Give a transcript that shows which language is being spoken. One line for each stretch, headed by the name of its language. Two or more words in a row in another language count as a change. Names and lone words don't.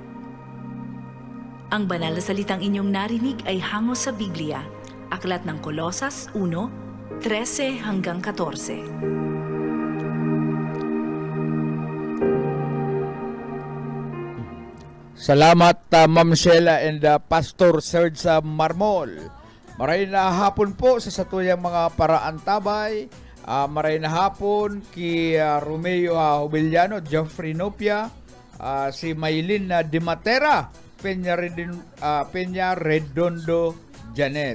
Filipino: Ang banal na salitang inyong narinig ay hango sa Biblia, Aklat ng Kolosas 1:13 hanggang 14.
Bikol: Salamat Ma'am Sheila and Pastor Sergio Marmol. Maray na hapon po sa satuyang mga paraantabay. Maray na hapon ki Romeo Hubillano, Geoffrey Nopia, si Maylin Dimatera, Peña Redondo Janet.